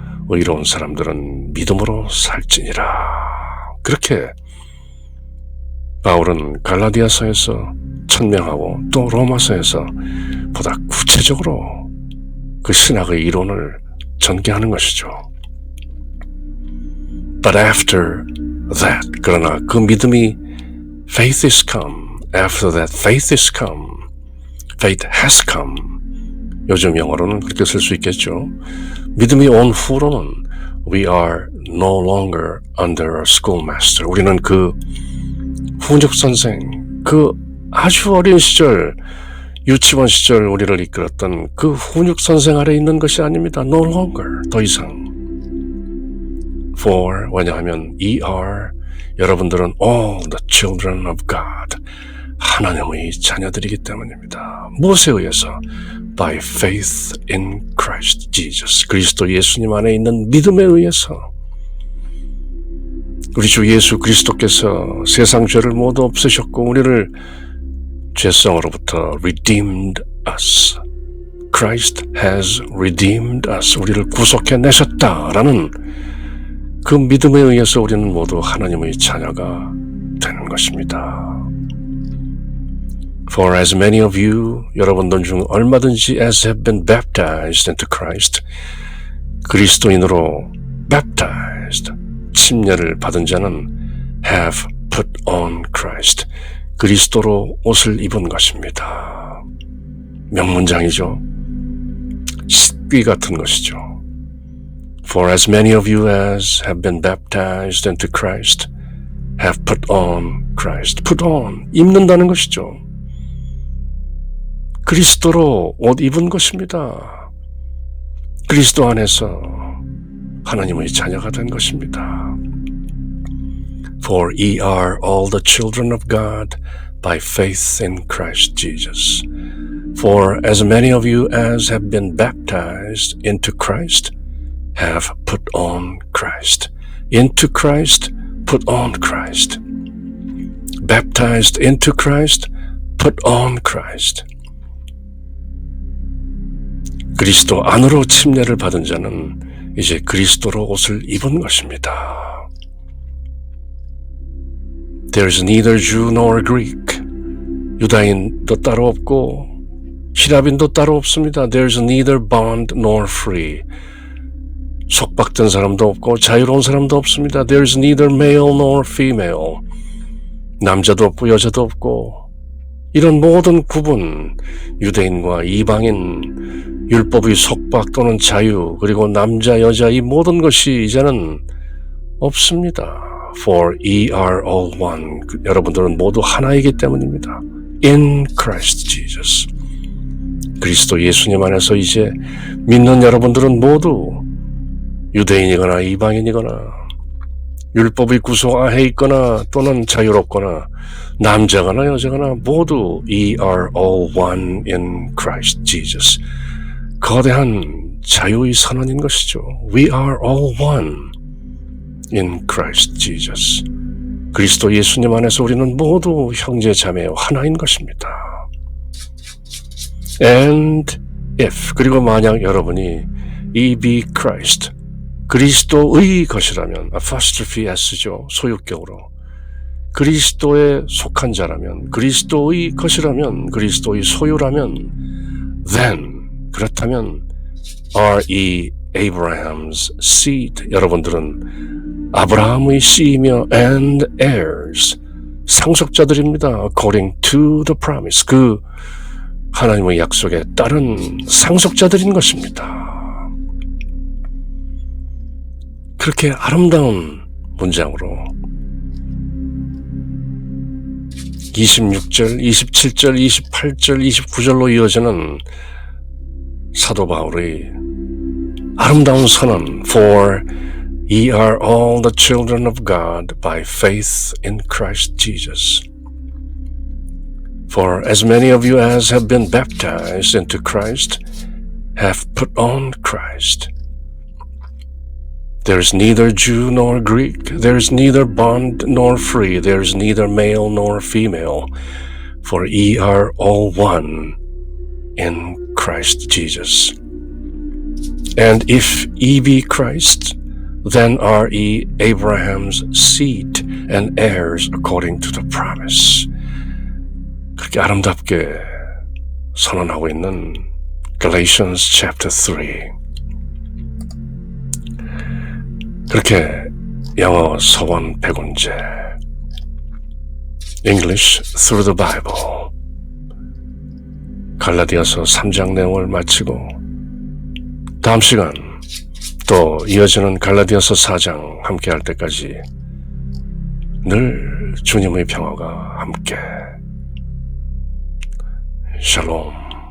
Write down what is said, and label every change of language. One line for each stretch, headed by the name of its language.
Korean: 의로운 사람들은 믿음으로 살지니라. 그렇게 바울은 갈라디아서에서 천명하고 또 로마서에서 보다 구체적으로 그 신학의 이론을 전개하는 것이죠.
English: But after that,
Korean: 그러나 그 믿음이
English: faith is come. After that, faith is come. Faith has come.
Korean: 요즘 영어로는 그렇게 쓸 수 있겠죠. 믿음이 온 후로는
English: we are no longer under a schoolmaster.
Korean: 우리는 그 훈육 선생, 그 아주 어린 시절, 유치원 시절 우리를 이끌었던 그 훈육 선생 아래 있는 것이 아닙니다.
English: No longer,
Korean: 더 이상.
English: For,
Korean: 왜냐하면 여러분들은
English: all the children of God,
Korean: 하나님의 자녀들이기 때문입니다. 무엇에 의해서?
English: By faith in Christ Jesus.
Korean: 그리스도 예수님 안에 있는 믿음에 의해서. 우리 주 예수 그리스도께서 세상 죄를 모두 없애셨고 우리를 죄성으로부터
English: redeemed us. Christ has redeemed us.
Korean: 우리를 구속해내셨다라는 그 믿음에 의해서 우리는 모두 하나님의 자녀가 되는 것입니다.
English: For as many of you,
Korean: 여러분들 중 얼마든지
English: as have been baptized into Christ,
Korean: 그리스도인으로
English: baptized,
Korean: 침례를 받은 자는
English: have put on Christ,
Korean: 그리스도로 옷을 입은 것입니다. 명문장이죠. 식비 같은 것이죠.
English: For as many of you as have been baptized into Christ, have put on Christ. put on,
Korean: 입는다는 것이죠. 그리스도로 옷 입은 것입니다. 그리스도 안에서 하나님의 자녀가 된 것입니다.
English: For ye are all the children of God by faith in Christ Jesus. For as many of you as have been baptized into Christ have put on Christ. Into Christ, put on Christ. Baptized into Christ, put on Christ.
Korean: 그리스도 안으로 침례를 받은 자는 이제 그리스도로 옷을 입은 것입니다.
English: There is neither Jew nor Greek.
Korean: 유다인도 따로 없고 히랍인도 따로 없습니다.
English: There is neither bond nor free.
Korean: 속박된 사람도 없고 자유로운 사람도 없습니다.
English: There is neither male nor female.
Korean: 남자도 없고 여자도 없고 이런 모든 구분, 유대인과 이방인, 율법의 속박 또는 자유, 그리고 남자, 여자 이 모든 것이 이제는 없습니다.
English: For ye are all one.
Korean: 여러분들은 모두 하나이기 때문입니다.
English: In Christ Jesus.
Korean: 그리스도 예수님 안에서 이제 믿는 여러분들은 모두 유대인이거나 이방인이거나 율법의 구속 아래 있거나 또는 자유롭거나 남자거나 여자거나 모두
English: ye are all one in Christ Jesus.
Korean: 거대한 자유의 선언인 것이죠.
English: We are all one in Christ Jesus.
Korean: 그리스도 예수님 안에서 우리는 모두 형제 자매 하나인 것입니다.
English: And if,
Korean: 그리고 만약 여러분이
English: ye be Christ,
Korean: 그리스도의 것이라면
English: apostrophe s죠.
Korean: 소유격으로. 그리스도에 속한 자라면, 그리스도의 것이라면, 그리스도의 소유라면
English: then,
Korean: 그렇다면
English: are ye Abraham's seed.
Korean: 여러분들은 아브라함의 씨이며
English: and heirs,
Korean: 상속자들입니다.
English: According to the promise.
Korean: 그 하나님의 약속에 따른 상속자들인 것입니다. 그렇게 아름다운 문장으로 26절, 27절, 28절, 29절로 이어지는 사도 바울의 아름다운 선언
English: For ye are all the children of God by faith in Christ Jesus. For as many of you as have been baptized into Christ have put on Christ. There is neither Jew nor Greek, there is neither bond nor free, there is neither male nor female, for ye are all one in Christ Jesus. And if ye be Christ, then are ye Abraham's seed and heirs according to the promise.
Korean: 그렇게 아름답게 선언하고 있는
English: Galatians chapter 3.
Korean: 그렇게 영어 서원 100원제
English: English through the Bible
Korean: 갈라디아서 3장 내용을 마치고 다음 시간 또 이어지는 갈라디아서 4장 함께 할 때까지 늘 주님의 평화가 함께 샬롬